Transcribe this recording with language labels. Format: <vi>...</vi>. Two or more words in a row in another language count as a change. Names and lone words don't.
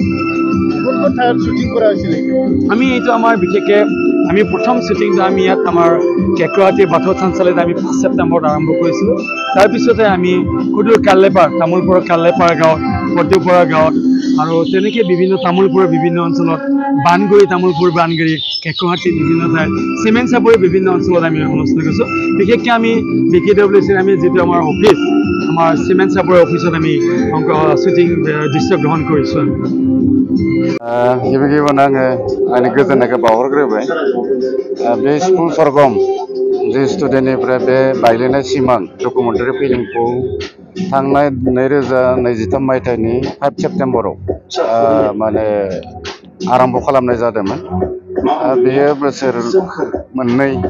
<as>শ্বুটিং কৰা হৈছিলে আমি এইটো আমাৰ বিশেষকৈ আমি প্ৰথম শ্বুটিংটো আমি ইয়াত আমাৰ কেকহাটীৰ বাথৌ থানচালিত আমি 5 ছেপ্টেম্বৰত আৰম্ভ কৰিছিলোঁ তাৰপিছতে আমি সুদূৰ কাল্লেপাৰ তামোলপুৰৰ কাল্লেপাৰ গাঁৱত পদ্মপুৰা গাঁৱত আৰু তেনেকৈ বিভিন্ন তামোলপুৰৰ বিভিন্ন অঞ্চলত তামোলপুৰ বানগিৰি কেকহাটী বিভিন্ন ঠাইত চিমেণ্ট চাপৰিৰ বিভিন্ন অঞ্চলত আমি অনুষ্ঠিত কৰিছোঁ বিশেষকৈ আমি BKWCৰ আমি যিটো আমাৰ অফিচ আমাৰ চিমেণ্ট চাপৰিৰ অফিচত আমি শ্বুটিং দৃশ্য গ্ৰহণ কৰিছোঁ</as> <brx>गिबियावनो आंनि गोजोननायखौ बावहरग्रोबाय बे स्कुल सरगम जे स्टुडेन्टनिफ्राय बे बायलिनाय सिमां</brx> <en>documentary filmखौ</en> <brx>थांनाय 2023 मायथाइनि 5 सेप्टेम्बराव माने आरम्भ खालामनाय जादोंमोन बेयो बोसोर मोननै</brx>